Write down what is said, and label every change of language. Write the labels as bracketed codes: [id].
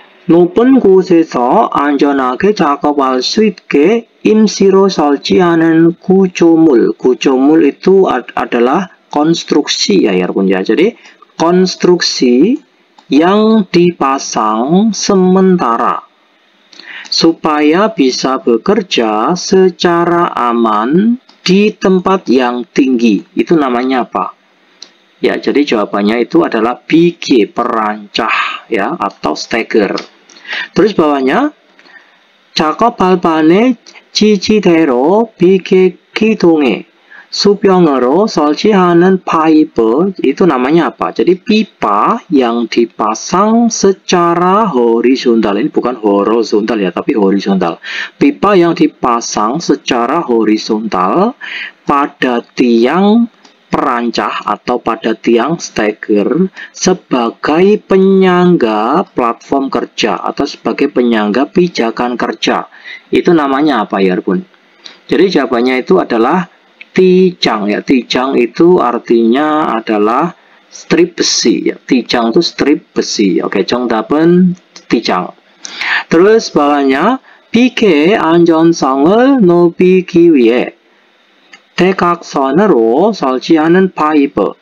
[ko] 높은 곳에서 안전하게 작업할 수 있게 임시로 설치하는 구조물. [id] 구조물 itu adalah konstruksi ya 여러분 ya. Jadi konstruksi yang dipasang sementara supaya bisa bekerja secara aman di tempat yang tinggi. Itu namanya apa? Ya, jadi jawabannya itu adalah BG, perancah ya, atau steger. Terus bawahnya [ko] 작업 발판에 지지대로 비계기동에 수평으로 설치하는 파이프 [id] itu namanya apa? Jadi pipa yang dipasang secara horizontal, ini bukan horizontal ya, tapi horizontal. Pipa yang dipasang secara horizontal pada tiang perancah atau pada tiang steger sebagai penyangga platform kerja atau sebagai penyangga pijakan kerja. Itu namanya apa ya, Bun? Jadi jawabannya itu adalah tijang ya. Tijang itu artinya adalah strip besi ya. Tijang itu strip besi. Oke, [ko] 정답은 [id] tijang. Terus bawahnya [ko] 비계 안전성을 높이기 위해 대각선으로 설치하는 파이프.